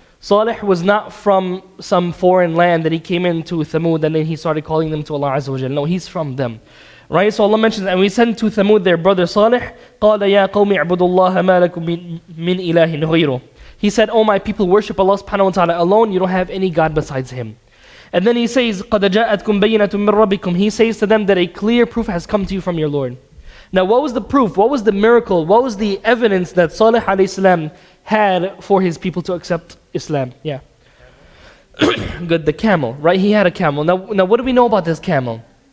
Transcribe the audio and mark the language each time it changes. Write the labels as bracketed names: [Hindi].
[English] Salih was not from some foreign land that he came into Thamud and then he started calling them to Allah Azza wa Jal. No, he's from them. Right, so Allah mentions, and we sent to Thamud their brother Salih. [Arabic] قَالَ يَا قَوْمِ اعْبُدُوا اللَّهَ مَا لَكُم مِّنْ إِلَهٍ غَيْرُهُ. [English] He said, "O my people, worship Allah subhanahu wa ta'ala alone. You don't have any God besides Him." And then He says, [Arabic] قَدْ جَاءَتْكُمْ بَيِّنَةٌ مِّن رَبِّكُمْ. [English] He says to them that a clear proof has come to you from your Lord. Now, what was the proof? What was the miracle? What was the evidence that Salih alayhi salam had for his people to accept Islam? Yeah. Good, the camel, right? He had a camel. Now, what do we know about this camel?